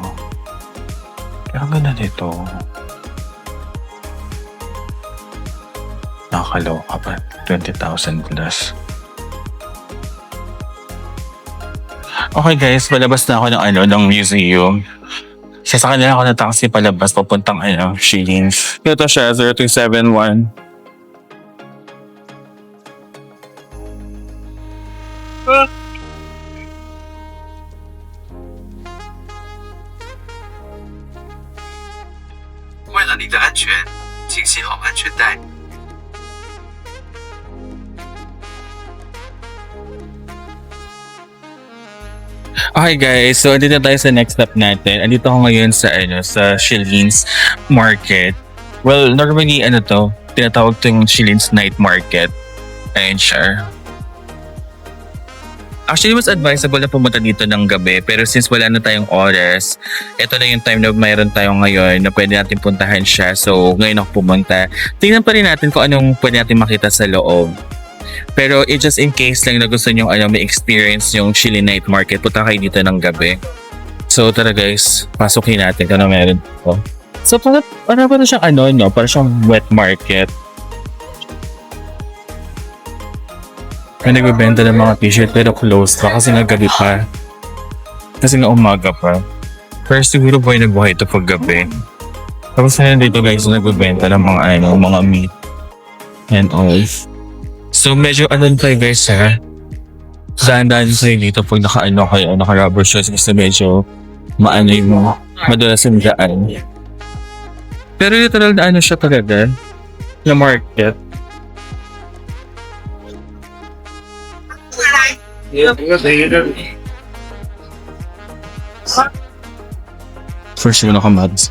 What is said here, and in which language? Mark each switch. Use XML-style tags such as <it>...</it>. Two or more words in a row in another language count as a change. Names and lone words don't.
<tl>Pero ang ganda nito. Nakakaloka pa. 20,000 plus.</tl> <en>Okay guys,</en> <tl>palabas na ako ng museum. Sa kanila ako na taxi palabas papuntang Shillings. Ito siya, 0271.</tl> <zh>为了你的安全，请系好安全带。</zh> <en>Okay guys,</en> <tl>so dito tayo sa</tl> <en>next step</en> <tl>natin. Andito ako ngayon sa sa Shillings Market.</tl> <en>Well, normally</en> <tl>tinatawag itong Shillings Night Market. Ayun siya. Actually, mas advisable na pumunta dito ng gabi, pero since wala na tayong oras, ito na yung time na mayroon tayo ngayon na pwede natin puntahan siya. So, ngayon ako pumunta. Tingnan pa rin natin kung anong pwede natin makita sa loob. Pero</tl> <en>just in case</en> <tl>lang na gusto nyo may experience yung Shillings Night Market, punta kayo dito ng gabi. So tara guys, pasukin natin kung ano meron dito. So para siyang para siyang</tl> <en>wet market.</en> <tl>May nagbebenta ng mga t-shirt pero closed pa kasi nga gabi pa. Kasi nga umaga pa. Pero siguro buhay na buhay ito pag gabi. Tapos na dito guys, nagbebenta ng mga</tl> <en>meat and all.</en> <tl>So medyo tayo guys ha. Daan-daan tayo dito pag naka-</tl> <en>rubber shoes</en> <tl>kasi medyo yung madalas yung daan. Pero literal na siya talaga na market. First yung nakamads.</tl>